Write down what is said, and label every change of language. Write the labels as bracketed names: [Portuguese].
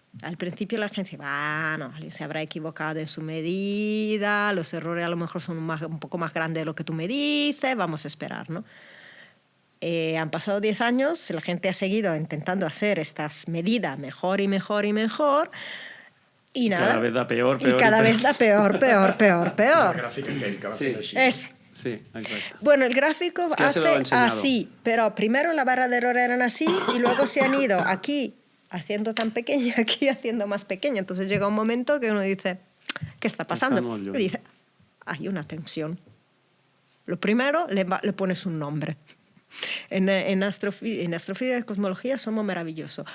[Spanish] Al principio la gente decía, no, alguien se habrá equivocado en su medida, los errores a lo mejor son un poco más grandes de lo que tú me dices, vamos a esperar, ¿no? Han pasado 10 años, la gente ha seguido intentando hacer estas medidas mejor y mejor y mejor, y nada. Cada vez da peor, y cada vez da peor. [Catalan] El gràfic aquell que va fent així. [Spanish] Eso. [Catalan] Sí, exacte. [Spanish] Bueno, el gráfico Es que ya se lo he hace enseñado. así, pero primero la barra de error eran así y luego se han ido aquí haciendo tan pequeña, aquí haciendo más pequeña. Entonces llega un momento que uno dice, ¿qué está pasando? [Catalan] molt lluny. [Spanish] Y dice, hay una tensión. Lo primero, le pones un nombre. En astrofísica y cosmología somos maravillosos.